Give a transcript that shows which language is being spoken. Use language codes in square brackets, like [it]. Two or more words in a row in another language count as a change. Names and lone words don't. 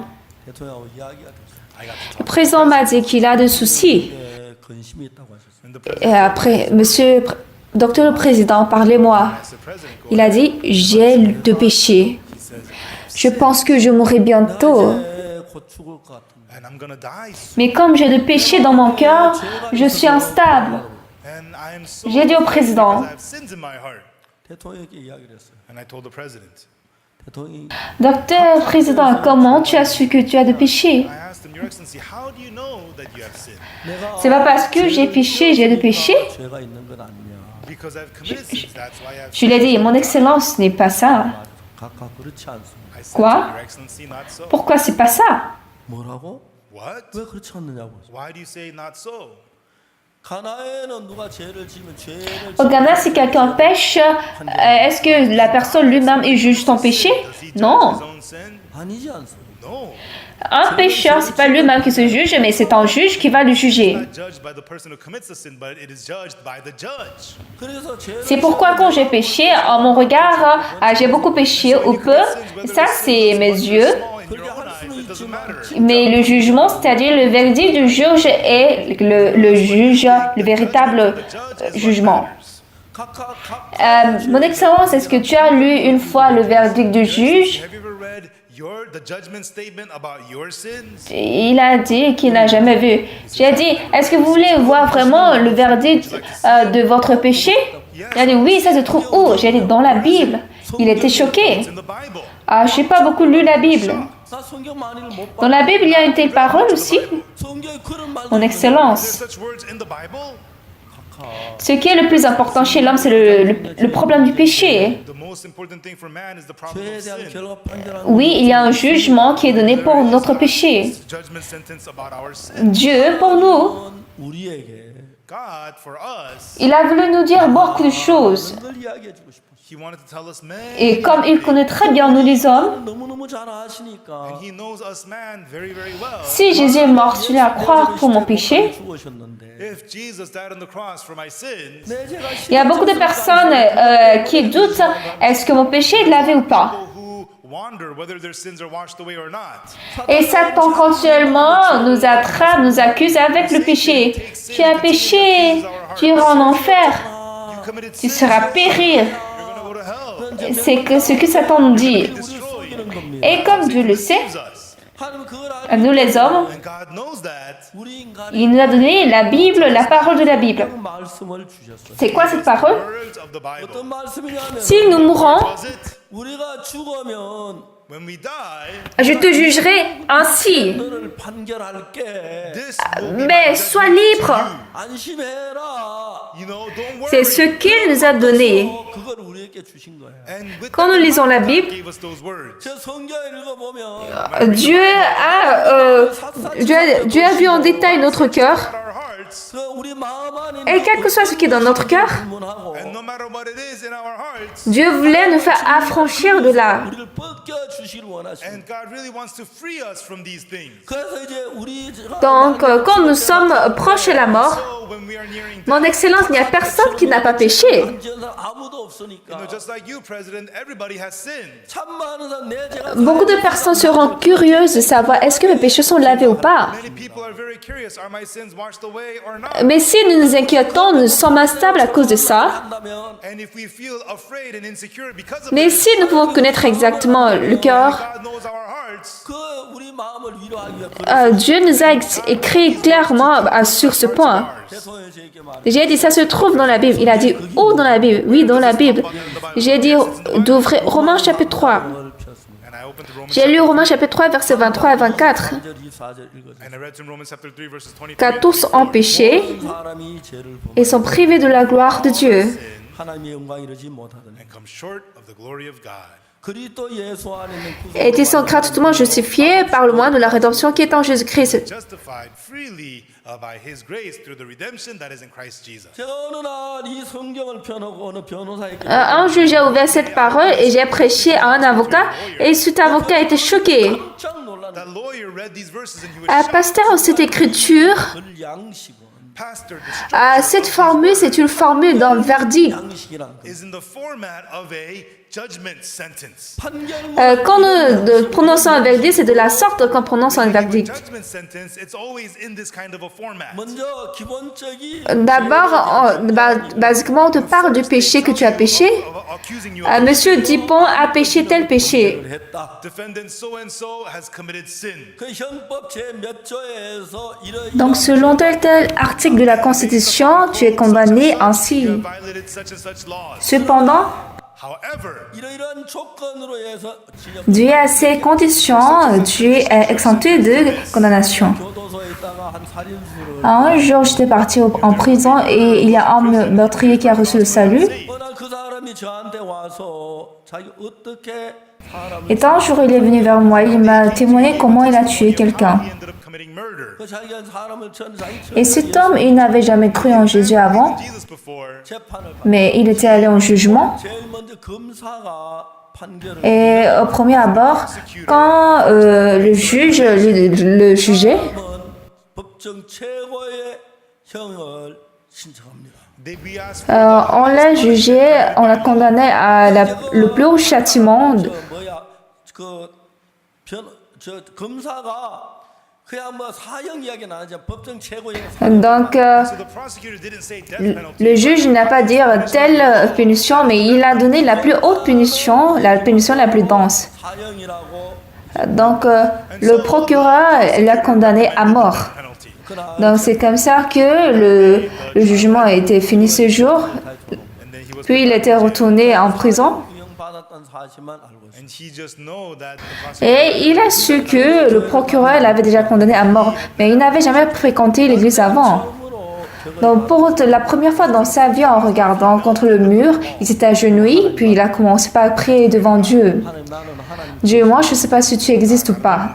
[ko] 대통령하고 이야기가 됐어요. [fr] Le président m'a dit qu'il a des soucis. [ko] 예, 근심이 있다고 하셨어요. [en] And the president [fr] Et après, monsieur, docteur le président, parlez-moi. [en] asked the president, go [fr] Il a dit, j'ai de péché. Je pense que je mourrai bientôt. [ko] 예, 곧 죽을 것 같은데. [en] and I'm gonna die soon. [fr] Mais comme j'ai de péché dans mon cœur, je suis instable. [en] And I am so [fr] J'ai dit au président, [en] because I have sins in my heart. [ko] 대통령께 이야기를 했어요. [en] And I told the president. [ko] 대통령이 [fr] docteur président, comment tu as su que tu as de péché? [en] I asked him, Your Excellency, how do you know that you have sinned? [ko] 내가 [fr] C'est pas parce que j'ai péché, j'ai de péché. [ko] 죄가 있는 건 아니냐. [en] because I've committed sins. That's why I've [fr] Je lui ai dit, Mon Excellence, ce n'est pas ça. [ko] 각각 그렇지 않습니다. [en] I said [fr] Quoi? [en] to Your Excellency, not so. [fr] Pourquoi c'est pas ça? [ko] 뭐라고? [en] What? [ko] 왜 그렇지 않느냐고. [en] Why do you say not so? [ko] 가나에는 누가 죄를 지면 죄를 [fr] Au Ghana, si quelqu'un pêche, est-ce que la personne lui-même il juge son péché? [en] Does he judge [fr] Non. [en] his own sin? [ko] 아니지 않습니다. [en] No. [fr] Un pécheur, c'est pas lui-même qui se juge, mais c'est un juge qui va le juger. [en] It's not judged by the person who commits the sin, but it is judged by the judge. [ko] 그래서 죄를 [fr] C'est pourquoi quand j'ai péché, en mon regard, j'ai beaucoup péché ou peu, ça c'est mes yeux. [en] Small in your own eyes, it doesn't matter. [fr] Mais le jugement, c'est-à-dire le verdict du juge est le juge, le véritable jugement. Mon Excellence, est-ce que tu as lu une fois le verdict du juge? Have you ever read the judgment statement about your sins? Il a dit qu'il n'a jamais vu. J'ai dit, est-ce que vous voulez voir vraiment le verdict de votre péché? Il a dit, oui, ça se trouve où? J'ai dit, dans la Bible. Il était choqué. [en] It's in the Bible. [fr] Ah, je n'ai pas beaucoup lu la Bible. [ko] 나 성경 많이를 못 봐. [fr] Dans la Bible, il y a une telle parole aussi. [ko] 성경에 그런 말도 [fr] Mon [en] There's [fr] Excellence. [en] such words in the Bible. [fr] Ce qui est le plus important chez l'homme, c'est le problème du péché. [en] The most important thing for man is the problem [ko] 죄에 [en] of [ko] 대한 [en] sin. [ko] 결과 판결하는 [fr] Oui, il y a un jugement qui est donné pour notre péché. [en] It's the judgment sentence about our sin. [fr] Dieu, pour nous, [ko] 건 우리에게 [en] God, for us, [fr] il a voulu nous dire beaucoup de choses. [ko] 걸 이야기해 주고 싶어. [en] He wanted to tell us man. [fr] Et comme il connaît très bien nous les hommes, [ko] 너무너무 잘 아시니까 [en] And he knows us man very, very well. [fr] si Jésus est mort sur la croix pour mon péché, [ko] 죽으셨는데 [en] If Jesus died on the cross for my sins, [ko] 내 죄가 [fr] il y a beaucoup de personnes qui doutent, est-ce que mon péché est lavé ou pas? [en] people who wonder whether their sins are washed away or not. [fr] Et Satan continuellement nous attrape, nous accuse avec le péché. Tu as péché, tu iras en enfer, [en] You committed [fr] tu [en] sin, [fr] seras périr. [en] you're going to go to hell. [fr] C'est ce que Satan nous dit. [ko] 우리를 속이는 겁니다. [fr] Et comme Dieu le sait, [en] Deceives us. [ko] 하나님은 그걸 알고 [fr] nous les hommes, [en] And God knows that. [ko] 우리 인간이 [fr] il nous a donné la Bible, la parole de la Bible. [ko] 말씀을 주셨어요. [fr] C'est quoi cette parole? [en] Words of the Bible. [ko] 어떤 말씀이냐면 [fr] Si nous mourons, [en] Was it? [ko] 우리가 죽으면 [en] When we die, [fr] je te jugerai ainsi. [ko] 너를 판결할게. [en] this will be my [fr] Mais [en] judgment [fr] sois [en] to [fr] libre. [ko] 안심해라. [en] you. You know, don't worry. [fr] C'est ce qu'il nous a donné. [ko] 그걸 우리에게 주신 거예요. [en] And with [fr] Quand [en] that [fr] nous [en] in [fr] lisons [en] mind, [fr] la [en] God [fr] Bible, [en] gave us those words. [ko] 제 성경 읽어보면 [fr] Dieu a vu en détail notre cœur. [en] Our hearts, [ko] 그 우리 마음 안에 [fr] Et quel que soit ce qui est dans notre cœur, [ko] 문하고 [en] and no matter what it is in our hearts, [fr] Dieu voulait nous faire affranchir de là. [ko] 우리를 벗겨 주시길 원하십니다. [en] and God really wants to free us from these things. [ko] 그래서 이제 우리 [fr] Donc, quand nous sommes proches de la mort, [en] So when we are nearing death, [fr] mon Excellence, il n'y a personne qui n'a pas péché. [ko] 아무도 없으니까 [en] just like you, President, everybody has sinned. [ko] 참 많은 사람 내 죄가 [fr] Beaucoup de personnes seront curieuses de savoir est-ce que mes péchés sont lavés ou pas. [en] Many people are very curious, are my sins washed away or not? [fr] Mais si nous nous inquiétons, nous sommes instables à cause de ça. [ko] 한다면 [en] And if we feel afraid and insecure because of [fr] Mais [en] this, [fr] si nous pouvons connaître exactement le cœur, [en] God knows our hearts. [ko] 그 우리 마음을 위로하기 위해 [fr] Dieu nous a écrit clairement sur ce point. [ko] 대소에 제게 말. [fr] J'ai dit, ça se trouve dans la Bible. Il a dit, où dans la Bible? Oui, dans la Bible. J'ai dit, d'ouvrir Romains chapitre 3. [en] And I opened to Romans, [fr] J'ai lu Romains chapitre 3, versets 23 à 24. [ko] 4절 24절 읽어주세요. [en] and I read from Romans chapter 3 verses 23. [fr] Car tous ont péché [ko] 사람이 죄를 범 [fr] et sont privés de la gloire de Dieu. [ko] 하나님의 영광 이르지 못하더니 [en] And come short of the glory of God. [ko] 그리스도 예수 안에 있는 [fr] Et ils sont gratuitement justifiés par le moyen de la rédemption qui est en Jésus-Christ. [en] Justified freely by His grace through the redemption that is in Christ Jesus. [ko] 제가 어느 날 이 성경을 펴놓고 어느 변호사에게 [fr] Un jour, j'ai ouvert cette parole et j'ai prêché à un avocat et cet avocat était choqué. [ko] 깜짝 놀랐는데 [en] That lawyer read these verses and he was shocked. [fr] Pasteur, cette écriture, [ko] 그 양식은 [en] Pastor, the [fr] cette formule, c'est une formule d'un verdict. [ko] 양식이란 거. [en] is in the format of a judgment sentence. [ko] 판결문 [fr] Quand nous prononçons un verdict, c'est de la sorte qu'on prononce un verdict. [en] Judgment sentence, it's always in this kind of a format. [ko] 먼저 기본적인 [fr] D'abord, basiquement, on te parle du péché que tu as péché. [en] Of accusing you of [fr] Monsieur Dupont a péché tel péché. [ko] 했다. [en] defendant so and so has committed sin. [ko] 그 형법 제 몇 조에서 [fr] Donc, selon tel article de la Constitution, tu es condamné ainsi. [en] You have violated such and such laws. [fr] Cependant, [en] However, [ko] 이러이러한 조건으로 해서 징역 [fr] dû à ces conditions, tu es exempté de condamnation. [ko] 교도소에 있다가 한 살인수를 [fr] Un jour, j'étais partie en prison et il y a un meurtrier qui a reçu le salut. [ko] 어느 그 사람이 저한테 와서 자기 어떻게 사람을 [fr] Et un jour, il est venu vers moi. Il m'a témoigné comment il a tué quelqu'un. [en] He ended up committing murder. [ko] 그 자기가 사람을 자기 [fr] Et cet homme, il n'avait jamais cru en Jésus avant, [en] Jesus before. [ko] 재판을 받. [fr] mais il était allé en jugement. [ko] 제일 먼저 검사가 판결을 [fr] Et au premier abord, quand le juge le jugeait, [ko] 하면 법정 최고의 형을 신청합니다. [en] We asked for [fr] on l'a jugé, on l'a condamné à le plus haut châtiment. [ko] 저 뭐야 저 검사가 그냥 뭐 사형 이야기는 안 하죠. 법정 최고형 [fr] Donc, [en] so the prosecutor didn't say death penalty. [fr] le juge n'a pas dit telle punition, mais il a donné la plus haute punition, la punition la plus dense. [ko] 사형이라고. [fr] Donc, le procureur l'a condamné à mort. [en] Penalty. [fr] Donc, c'est comme ça que le jugement a été fini ce jour. [en] And then he was [fr] Puis, il était retourné en prison. [ko] 구형받았다는 사실만 알고 있어요. [en] and he just know that the prosecutor [fr] Et il a su que le procureur l'avait déjà condamné à mort, mais il n'avait jamais fréquenté l'église avant. Donc pour la première fois dans sa vie, en regardant contre le mur, il s'est agenouillé, puis il a commencé par prier devant Dieu. [ko] 하나님 나는 하나님. [fr] Dieu, moi je ne sais pas si tu existes ou pas,